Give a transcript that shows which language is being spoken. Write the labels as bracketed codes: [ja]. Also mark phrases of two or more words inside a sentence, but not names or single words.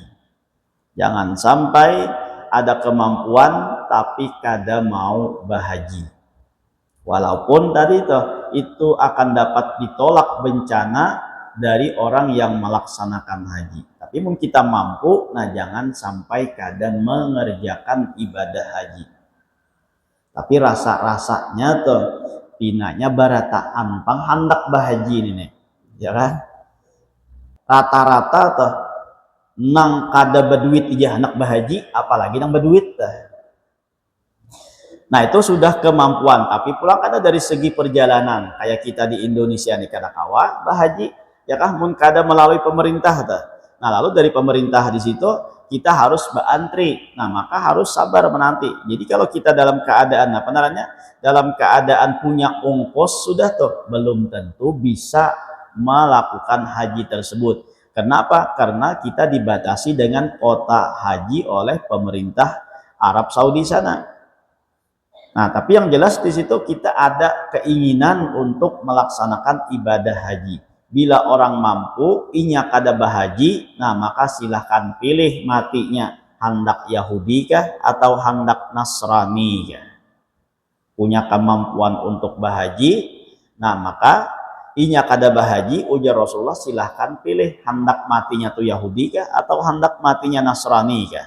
[bjn] Jangan sampai ada kemampuan tapi kada mau bahaji. [id] Walaupun tadi itu itu akan dapat ditolak bencana dari orang yang melaksanakan haji. Tapi mungkin kita mampu, nah jangan sampai kadang mengerjakan ibadah haji. [bjn] Tapi rasa-rasanya tuh pinanya barata ampang hendak bahaji ini nih, ya kan? Rata-rata tuh nang kada berduit aja anak bahaji, apalagi nang berduit dah. Nah itu sudah kemampuan, tapi pulang kada dari segi perjalanan kayak kita di Indonesia nih kada kawa bahaji, ya kan? Mun kada melalui pemerintah dah. [id] Nah lalu dari pemerintah di situ kita harus berantri, nah maka harus sabar menanti. Jadi kalau kita dalam keadaan apa namanya, dalam keadaan punya ongkos sudah tuh belum tentu bisa melakukan haji tersebut. Kenapa? Karena kita dibatasi dengan kota haji oleh pemerintah Arab Saudi sana. Nah tapi yang jelas di situ kita ada keinginan untuk melaksanakan ibadah haji. [bjn] Bila orang mampu, inya kada bahaji, nah maka silahkan pilih matinya. Hendak Yahudi kah atau hendak Nasrani kah? Punya kemampuan untuk bahaji, nah maka inya kada bahaji, ujar Rasulullah silahkan pilih hendak matinya tuh Yahudi kah atau hendak matinya Nasrani kah?